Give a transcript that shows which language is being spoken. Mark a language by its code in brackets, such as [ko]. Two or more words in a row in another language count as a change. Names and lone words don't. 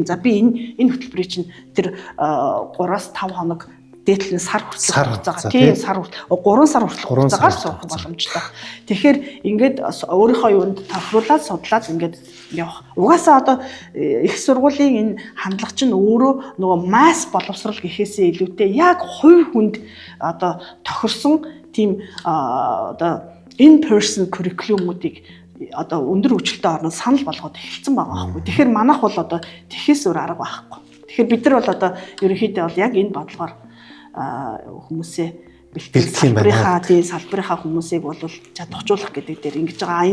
[mn] За би энэ хөтөлбөрийг чинь тэр 3-5 хоног дээдлэн сар хүртэл хугацаагаар тийм сар хүртэл 3 сар хүртэл хугацаагаар сурах боломжтой. Тэгэхээр ингээд өөрийнхөө юунд тохируулаад судлаад ингээд явах. Угаасаа одоо их сургуулийн энэ хандлага чинь өөрөө нөгөө масс боловсрол гэхээсээ илүүтэй яг хувь хүнд одоо тохирсон тийм одоо [en] in person curriculum-уудыг [mn] одоо өндөр хөгжилтэй орнод санал болгоод эхэлсэн байгаа байхгүй. Тэгэхээр манайх бол одоо тэхээс өөр арга байхгүй. Тэгэхээр бид нар бол одоо ерөнхийдөө бол яг энэ бодлогоор хүмүүсээ бэлтгэх юм байна. Салбарынхаа хүмүүсийг бол чадахжуулах гэдэг дээр ингэж байгаа.